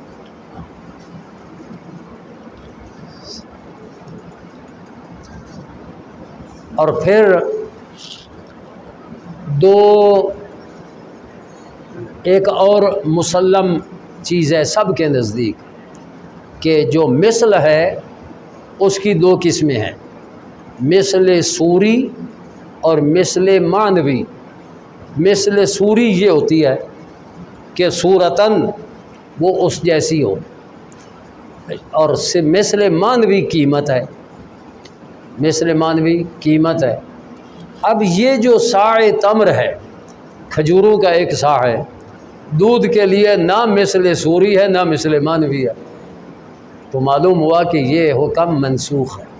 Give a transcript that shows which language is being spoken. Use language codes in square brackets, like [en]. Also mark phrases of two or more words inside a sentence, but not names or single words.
[ur] اور پھر ایک اور مسلم چیز ہے سب کے نزدیک کہ جو مثل ہے اس کی 2 قسمیں ہیں، مثل صوری اور مثل معنوی۔ مثل صوری یہ ہوتی ہے کہ صورتاً وہ اس جیسی ہو، اور مثل معنوی قیمت ہے، مثل معنوی قیمت ہے۔ اب یہ جو ساع تمر ہے، کھجوروں کا ایک ساع ہے، دودھ کے لیے نہ مثل صوری ہے نہ مثل معنوی ہے، تو معلوم ہوا کہ یہ حکم منسوخ ہے۔